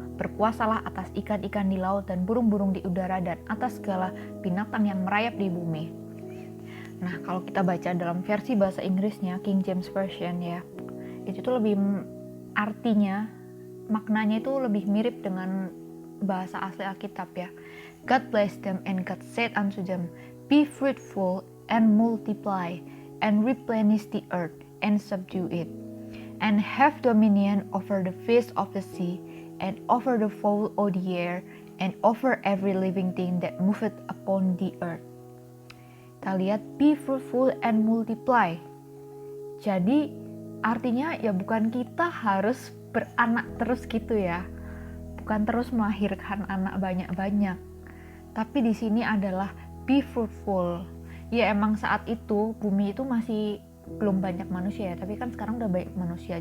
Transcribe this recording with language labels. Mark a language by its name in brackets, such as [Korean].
[Indonesian] Berkuasalah atas ikan-ikan di laut dan burung-burung di udara dan atas segala binatang yang merayap di bumi." Nah, kalau kita baca dalam versi bahasa Inggrisnya, King James Version ya, itu tuh lebih artinya, maknanya itu lebih mirip dengan bahasa asli Alkitab ya. [English] God blessed them and God said unto them, "Be fruitful and multiply and replenish the earth and subdue it, and have dominion over the fish of the sea, and over the fowl of the air, and over every living thing that moveth upon the earth." [Indonesian] Kita lihat [English] be fruitful and multiply. [Indonesian] Jadi artinya ya bukan kita harus beranak terus gitu ya. Bukan terus melahirkan anak banyak-banyak. Tapi di sini adalah [English] be fruitful. [Indonesian] Ya emang saat itu bumi itu masih belum banyak manusia ya, tapi kan sekarang udah banyak manusia.